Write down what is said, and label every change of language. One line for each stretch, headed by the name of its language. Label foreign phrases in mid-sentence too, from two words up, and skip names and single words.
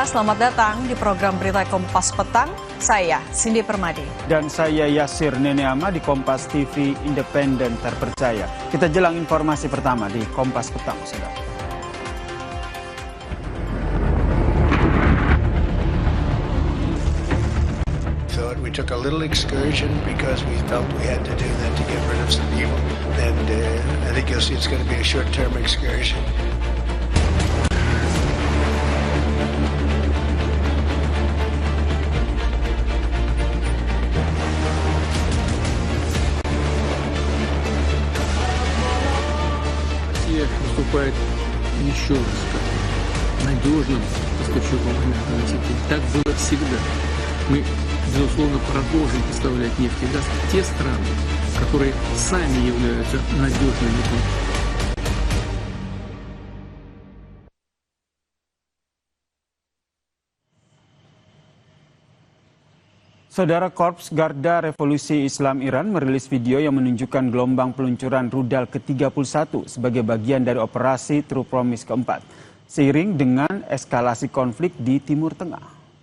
Indonesian: Selamat datang di program Berita Kompas Petang. Saya Cindy Permadi. Dan saya Yasir Neneama di Kompas TV Independen Terpercaya. Kita jelang informasi pertama di Kompas Petang, saudara.
English: Thought we took a little excursion because we felt we had to do that to get rid of some evil. And I think you'll see it's going to be a short-term excursion.
Russian: Выступает еще раз как надежным поставщиком энергетики. Так было всегда. Мы, безусловно, продолжим поставлять нефть и газ в те страны, которые сами являются надежными.
Indonesian: Saudara, Korps Garda Revolusi Islam Iran merilis video yang menunjukkan gelombang peluncuran rudal ke-31 sebagai bagian dari operasi True Promise keempat, seiring dengan eskalasi konflik di Timur Tengah.